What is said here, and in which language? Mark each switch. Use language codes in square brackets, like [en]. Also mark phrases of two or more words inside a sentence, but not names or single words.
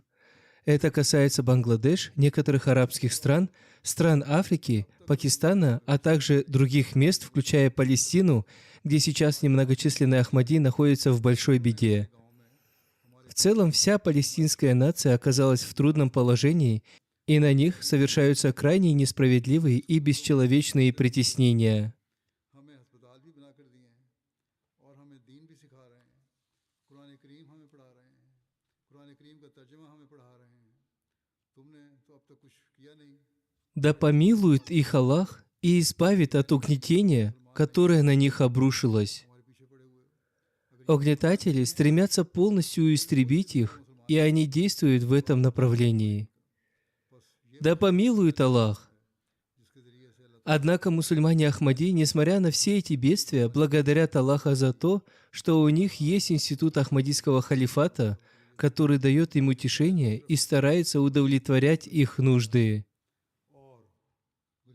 [ru] Это касается Бангладеш, некоторых арабских стран, стран Африки, Пакистана, а также других мест, включая Палестину, где сейчас немногочисленные Ахмади находятся в большой беде. В целом, вся палестинская нация оказалась в трудном положении, и на них совершаются крайне несправедливые и бесчеловечные притеснения. [ur] ہمیں اسپتال بھی بنا کر دیے ہیں اور ہمیں دین بھی سکھا رہے ہیں قرآن کریم ہمیں پڑھا رہے ہیں قرآن کریم کا ترجمہ ہمیں پڑھا رہے ہیں تم نے تو اب تک کچھ کیا نہیں [ru] Да помилует их Аллах и избавит от угнетения, которое на них обрушилось. [ur] ہمارے پیچھے پڑے ہوئے [ru] Угнетатели стремятся полностью истребить их, и они действуют в этом направлении. Да помилует Аллах. [ur] جس کے ذریعے سے اللہ [ru] Однако мусульмане Ахмади, несмотря на все эти бедствия, благодарят Аллаха за то, что у них есть институт Ахмадийского халифата, который дает им утешение и старается удовлетворять их нужды.